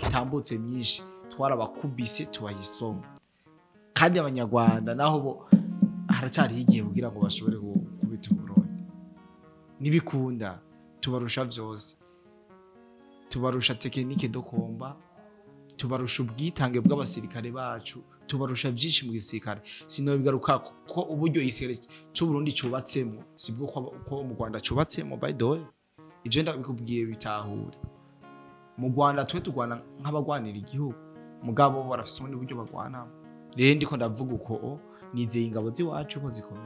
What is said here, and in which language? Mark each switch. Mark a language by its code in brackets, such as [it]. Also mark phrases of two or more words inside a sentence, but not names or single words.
[rn] itambutse myinshi twarabakubise tubayisoma kandi abanyarwanda naho bo haracari igihe kugira ngo bashobore kubita Burundi nibikunda tubarusha vyose tubarusha tekinike dokomba tubarusha ubwitange bw'abasirikare bacu tubarusha byinshi mu gisirikare sino bigaruka ko uburyo igisirikare cyo Burundi cubatsemo sibwo ko mu Rwanda cubatsemo [en] by the way [rn] ivyo ndabikubwiye bitahure mu Rwanda twe tugwana nk'abagwanira igihugu mugabo barafise ubundi buryo bagwana rero ndiko ndavuga uko nizeye ingabo ziwacu ko zikomeye